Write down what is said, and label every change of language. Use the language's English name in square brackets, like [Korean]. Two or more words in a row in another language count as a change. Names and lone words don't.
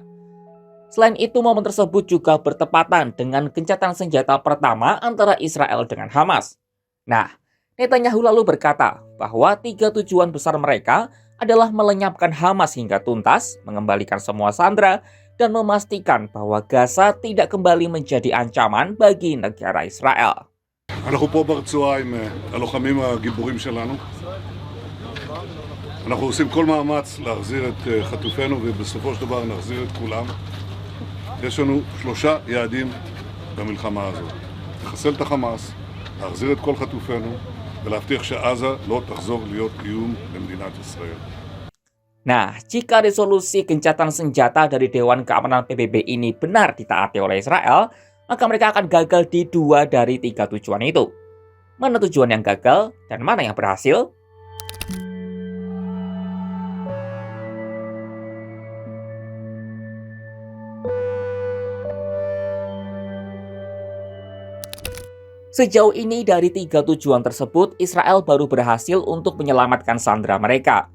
[Indonesian] Selain itu, momen tersebut juga bertepatan dengan gencatan senjata pertama antara Israel dengan Hamas. Nah, Netanyahu lalu berkata bahwa 3 tujuan besar mereka adalah melenyapkan Hamas hingga tuntas, mengembalikan semua sandera, dan memastikan bahwa Gaza tidak kembali menjadi ancaman bagi negara Israel. [Hebrew] אנחנו פה ברצועה עם הלוחמים הגיבורים שלנו. אנחנו עושים כל מאמץ להחזיר את חטופינו ובסופו של דבר נחזיר את כולם. יש לנו 3 יעדים במלחמה הזאת. לחסל את החמאס, להחזיר את כל חטופינו ולהבטיח שעזה לא תחזור להיות איום למדינת ישראל. [Indonesian] Nah, jika resolusi gencatan senjata dari Dewan Keamanan PBB ini benar ditaati oleh Israel, maka mereka akan gagal di 2 dari 3 tujuan itu. Mana tujuan yang gagal dan mana yang berhasil? Sejauh ini dari 3 tujuan tersebut, Israel baru berhasil untuk menyelamatkan sandera mereka.